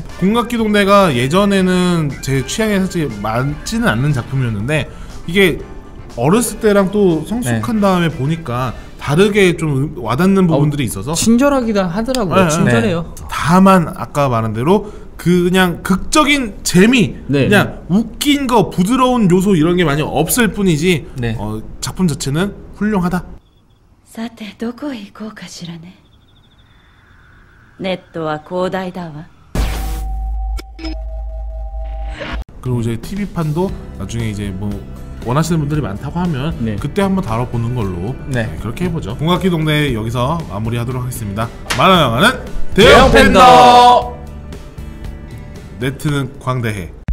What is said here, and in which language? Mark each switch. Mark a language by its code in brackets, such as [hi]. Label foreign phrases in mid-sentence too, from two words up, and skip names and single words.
[ko] 공각기동대가 예전에는 제 취향에 사실 맞지는 않는 작품이었는데 이게 어렸을 때랑 또 성숙한 다음에 보니까 다르게 좀 와닿는 부분들이 있어서 친절하기도 하더라고요. 네, 친절해요. 다만 아까 말한 대로 그냥 극적인 재미, 네. 그냥 웃긴 거, 부드러운 요소 이런 게 많이 없을 뿐이지 네. 작품 자체는 훌륭하다. [ja] さてどこへ行こうかしらね。ネットは広大だわ。 [ko] 그리고 이제 TV판도 나중에 이제 뭐 원하시는 분들이 많다고 하면 네. 그때 한번 다뤄보는 걸로 네. 그렇게 해보죠. 공각기동대 여기서 마무리하도록 하겠습니다. 만화 영화는 대형 대형 팬더! 팬더! 네트는 광대해.